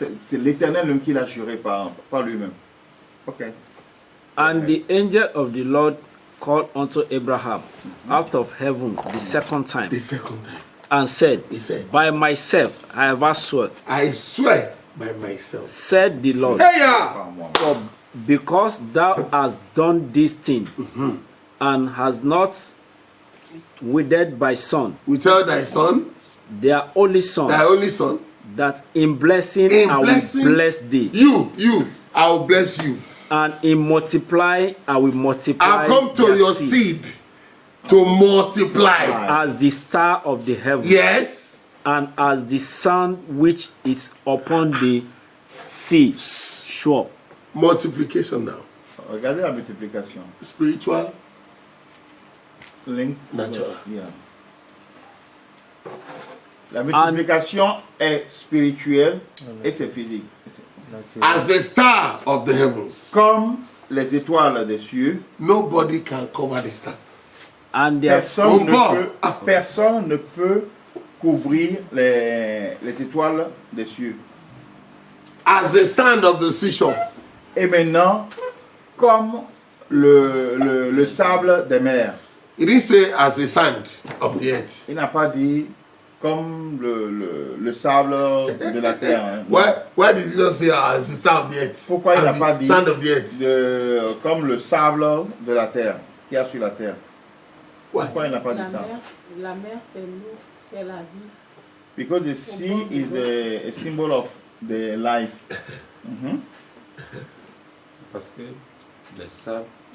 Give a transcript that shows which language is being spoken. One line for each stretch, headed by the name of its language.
French: C'est l'Éternel même qui l'a juré par lui-même.
English: Ok. And the angel of the Lord called unto Abraham out of heaven the second time. And said, By myself I have sworn. I swear by myself. Said the Lord. For because thou hast done this thing and hast not withered thy son. Without thy son. Their only son. That in blessing I will bless thee. You, I will bless you. And in multiply I will multiply. I'll come to your seed to multiply. As the star of the heaven. Yes. And as the sun which is upon the sea shore. Multiplication now.
French: Regardez la multiplication.
English: Spiritual, Link. natural. Yeah.
French: La multiplication est spirituelle et c'est physique.
English: As the star of the heavens.
French: Comme les étoiles des cieux.
English: Nobody can cover the star. And
French: Personne ne peut couvrir les étoiles des cieux.
English: As the sand of the seashore.
French: Et maintenant, comme le sable des mers.
English: It didn't say as the sand of the earth.
French: Il n'a pas dit comme le sable de la terre. Hein.
English: Why did he not say as the star of the earth?
French: Pourquoi il n'a pas dit
English: sand of the earth?
French: Comme le sable de la terre, qu'il y a sur la terre? Pourquoi il n'a pas dit ça? La mer, c'est l'eau, c'est la vie.
English: Because the sea is a symbol of the life.
French: C'est parce que les sables